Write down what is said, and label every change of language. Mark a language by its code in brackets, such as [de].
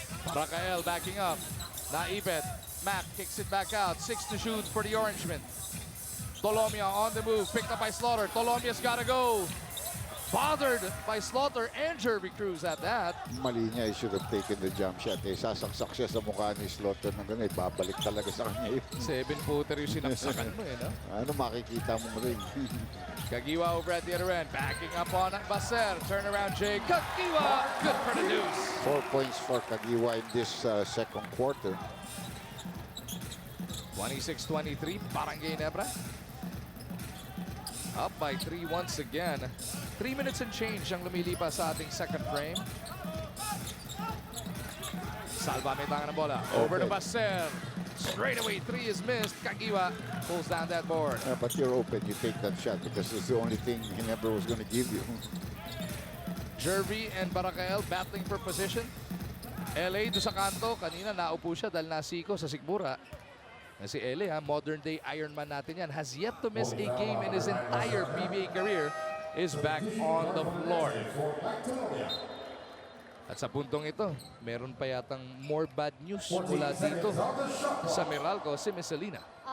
[en] Barakael backing up. Naipet. Mac kicks it back out. 6 to shoot for the Orangemen. Colomia on the move. Picked up by Slaughter. Colomia's got to go. Bothered by Slaughter and Jervy Cruz at that. [tl] Mali niya, [en] he should have taken the jump shot. [tl] Eh, sasaksak siya sa mukha ni Slaughter ng gano'n. Babalik talaga sa kanya yun. 7-footer yung sinaksakan mo no? Ano makikita mo rin? [en] Caguioa over at the other end. Backing up on Baser. Turnaround Jay. Caguioa. Good for the deuce. 4 points for Caguioa in this second quarter. 26-23. Barangay Ginebra. Up by 3 once again. 3 minutes and change [tl] ang lumilipas sa ating [en] second frame. [tl] Salva may tangan ng bola. [en] Over to Baser. Straight away 3 is missed. Caguioa pulls down that board. But you're open, you take that shot because it's the only thing Ginebra was going to give you. Jervy and Barakael battling for position. LA [tl] do sa kanto. Kanina naupo siya dahil nasiko sa Sigmura. [en] Si LA, modern day Ironman [tl] natin yan, [en] has yet to miss a game in his entire PBA career, is back on the floor. [tl] At sa puntong ito, meron pa yatang [en] more bad news [tl] mula dito sa Meralco, si Miss Selena.